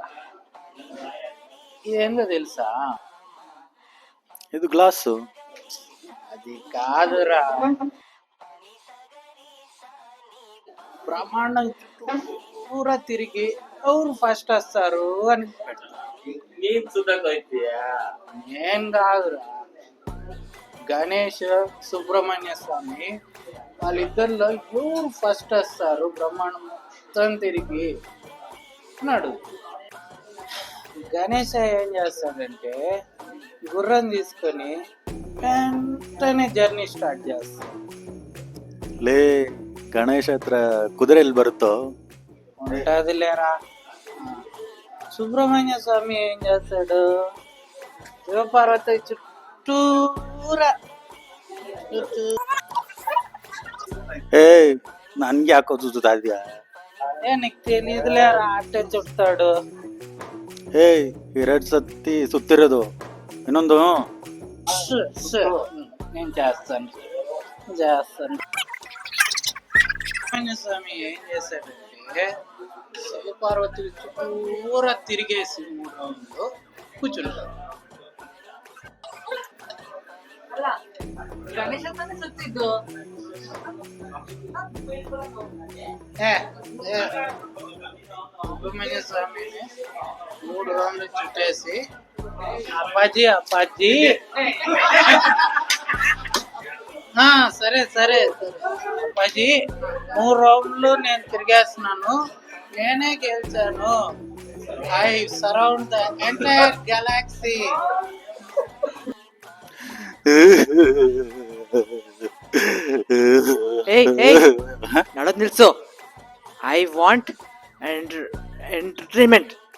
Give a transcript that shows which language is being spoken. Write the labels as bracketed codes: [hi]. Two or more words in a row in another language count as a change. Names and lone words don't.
[te] ఇదేందో తెలుసా? [kn] ಇದು ಗ್ಲಾಸು. [te] అది కాదురా, బ్రహ్మాండం చుట్టూరా తిరిగి ఎవరు ఫస్ట్ వస్తారు అని [kn] ನೀನ್ ಸುಧಾಕೋಯ್ತೀಯಾ? [te] ఏం కాదురా, గణేష్ సుబ్రహ్మణ్య స్వామి వాళ్ళిద్దరిలో ఎవరు ఫస్ట్ వస్తారు బ్రహ్మాండం మొత్తం తిరిగి అన్నాడు. గణేష్ ఏం చేస్తాడంటే గుర్రం తీసుకొని వెంటనే జర్నీ స్టార్ట్ చేస్తాడు. [kn] ಲೇ ಗಣೇಶ್ ಹತ್ರ ಕುದುರೆ ಎಲ್ಲಿ ಬರುತ್ತೋ? [te] ఉంటది లేరా. సుబ్రహ్మణ్య స్వామి ఏం చేస్తాడు, శివపార్వతి చుట్టూరా [kn] ಏ ನನ್ಗೆ ಯಾಕೋ ಸುತ್ತಾ ಇದೆಯಾ? [te] నీకు తెలియదులేరా, అట్టే చుడతాడు. [kn] ಏಯ್ 2 ಸತಿ ಸುತ್ತಿರೋದು, ಇನ್ನೊಂದು [te] నేను చేస్తాను. సుబ్రహ్మణ్య స్వామి ఏం చేశాడంటే శివపార్వతి చుట్టూరా తిరిగేసి 3 రౌండ్లు కూర్చుంటాడు. [kn] ಅಲ್ಲ ಗಣೇಶ ತಾನೇ ಸುತ್ತಿದ್ದು. [te] సుబ్రహ్మణ్య స్వామిని 3 రౌండ్లు చుట్టేసి అప్పాజీ సరే అప్పాజీ 3 రౌండ్లు నేను తిరిగేస్తున్నాను, నేనే గెలిచాను. [en] I surround the entire galaxy. [kn] ನಡೋದ್ ನಿಲ್ಸು. [en] I want entertainment.